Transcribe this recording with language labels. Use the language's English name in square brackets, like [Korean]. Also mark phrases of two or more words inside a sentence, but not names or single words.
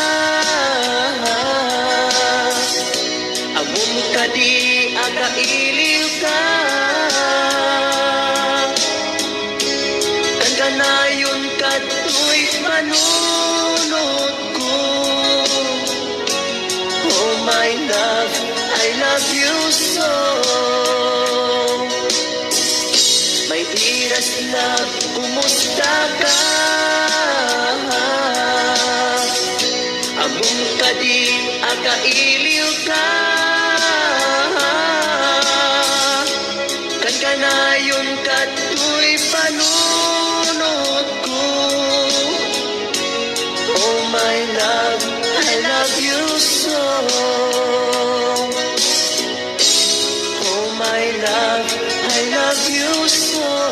[Iloko] Amom ka di akailiw ka. Kanayon ka to'y panunod ko. [English] Oh my love, I love you so. My dearest love, [Iloko] kumusta ka? Among ka di akailiw ka. Kanayon ka to'y panunod ko. [English] Oh my love, I love you so. Oh my love, I love you so.